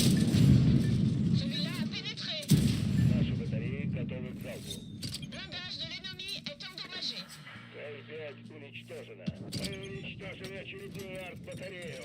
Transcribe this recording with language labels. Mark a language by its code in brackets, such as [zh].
[fr] Celui-là a pénétré. [ru] Наши батареи готовы к залпу. [fr] Blindage de l'ennemi est endommagé. [ru] Цель 5 уничтожена. Мы уничтожили очередную артбатарею.